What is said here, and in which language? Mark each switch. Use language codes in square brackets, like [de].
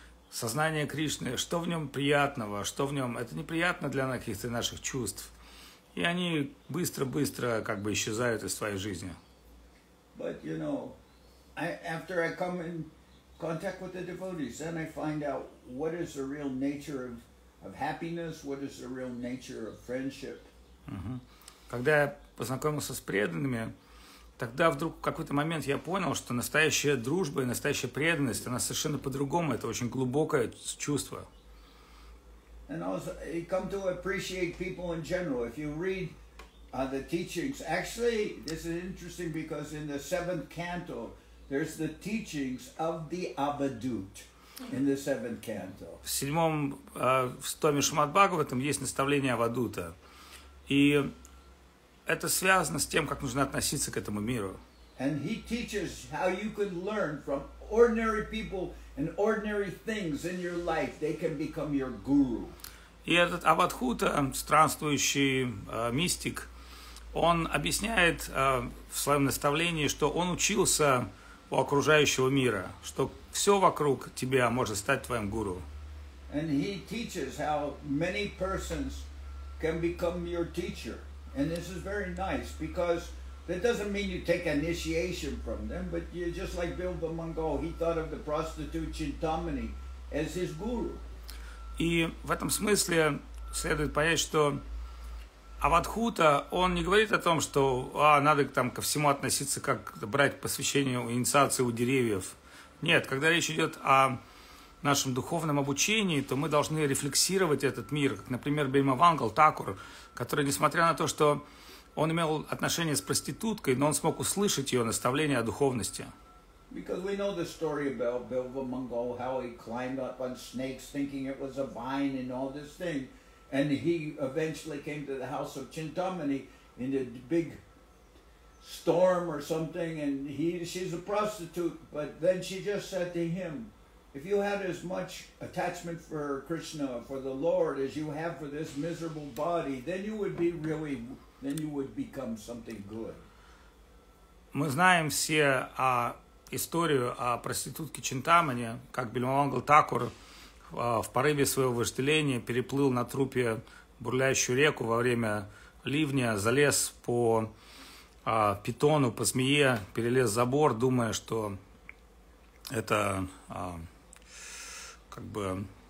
[ru] Сознание Кришны, что в нем приятного, что в нем, это неприятно для каких-то наших чувств. И они быстро-быстро как бы исчезают из твоей жизни. [en] But you know, after I come in contact with the devotees, then I find out what is the real nature of happiness, what is the real nature of friendship. [ru] Когда я познакомился с преданными, тогда вдруг в какой-то момент я понял, что настоящая дружба и настоящая преданность, она совершенно по-другому, это очень глубокое чувство. [en] And also, you come to appreciate people in general. If you read the teachings, actually, this is interesting because in the 7th canto, there's the teachings of the Avadut in the 7th canto. [ru] В 7-м томе Шримад Бхагаватам есть наставление Авадута. И это связано с тем, как нужно относиться к этому миру. [en] And he teaches how you can learn from ordinary people and ordinary things in your life. They can become your guru. [ru] И этот Авадхута, странствующий мистик, он объясняет в своем наставлении, что он учился у окружающего мира, что все вокруг тебя может стать твоим гуру. [en] And he teaches how many persons can become your teacher. And this is very nice because that doesn't mean you take initiation from them, but you just like Bilbo Mangal, he thought of the prostitute Chintamani as his guru. [ru] И в этом смысле следует понять, что Авадхута, он не говорит о том, что надо там ко всему относиться, как брать посвящение инициации у деревьев. Нет, когда речь идет о нашем духовном обучении, то мы должны рефлексировать этот мир, как, например, Бимавангал Такур, который, несмотря на то, что он имел отношение с проституткой, но он смог услышать ее наставление о духовности. [en] Because we know the story about Bilbo Mangal, how he climbed up on snakes thinking it was a vine and all this thing. And he eventually came to the house of Chintamani in a big storm or something, and she's a prostitute, but then she just said to him, if you had as much attachment for Krishna, for the Lord, as you have for this miserable body, then you would become something good. [ru] Мы знаем все историю о проститутке Чинтамани, как Бимавангал Такур в порыве своего вожделения переплыл на трупе бурлящую реку во время ливня, залез по питону, по змее, перелез забор, думая, что это как бы...